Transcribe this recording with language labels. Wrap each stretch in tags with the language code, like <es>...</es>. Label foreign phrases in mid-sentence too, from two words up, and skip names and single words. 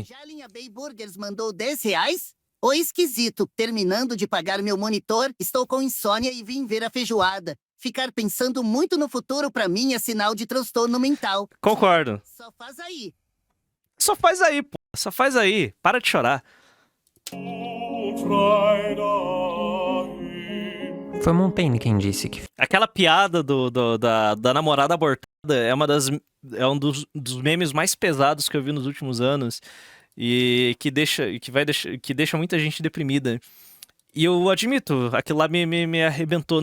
<pt>Jalinha Bay Burgers mandou R$10? Ô esquisito, terminando de pagar meu monitor, estou com insônia e vim ver a feijoada. Ficar pensando muito no futuro pra mim é sinal de transtorno mental. Concordo. Só faz aí. Só faz aí, pô. Só faz aí. Para de chorar.</pt> <de>und frei dahin.</de> <pt>Foi Montaigne quem disse que Aquela piada da namorada abortada é um dos memes mais pesados que eu vi nos últimos anos e que deixa muita gente deprimida. E eu admito, aquilo lá me arrebentou.</pt>